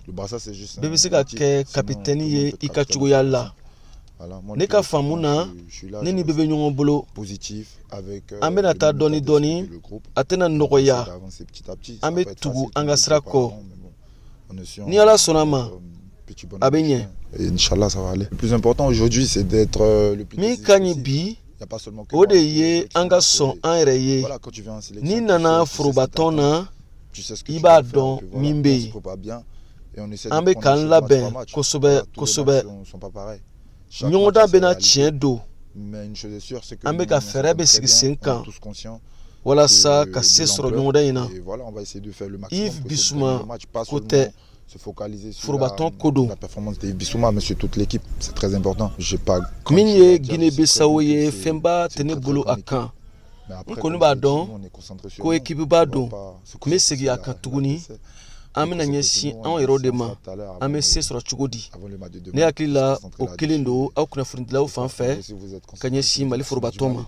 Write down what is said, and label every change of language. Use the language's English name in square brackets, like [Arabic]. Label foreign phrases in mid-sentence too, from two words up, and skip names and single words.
[Bambara] Bɛɛ bɛ se ka kɛ kapitɛni ye i ka cogoya la. Ne ka faamu na ne ni bɛɛ bɛ ɲɔgɔn bolo. An bɛna taa dɔɔni dɔɔni a tɛna nɔgɔya. An bɛ tugu an ka sira kɔ. Ni Ala sɔnna ma a bɛ ɲɛ. [French] Inch'Allah ça va aller. Le plus important aujourd'hui c'est d'être le plus [Bambara] min ka ɲi bi o de ye an ka sɔn an yɛrɛ ye. Ni nana forobaton na i b'a dɔn min bɛ yen. An bɛ k'an labɛn kosɛbɛ kosɛbɛ. Ɲɔgɔndan bɛna tiɲɛ don. An bɛ ka fɛɛrɛ bɛ sigi sen kan walasa ka se sɔrɔ ɲɔgɔndan in na. Yves Bissouma ko tɛ forobaton ko don. [French] La performance de Bissouma mais sur toute l'équipe c'est très important. [Bambara] Min ye Guinée-Bissau ye fɛnba tɛ ne bolo a kan. N kɔni b'a dɔn ko équipe b'a don. N bɛ segin a kan tuguni. An bɛna ɲɛsin anw yɛrɛw de ma. An bɛ se sɔrɔ cogo di? Ne hakili la o kelen don aw kunnafonidilaw fan fɛ ka ɲɛsin Mali forobaton ma.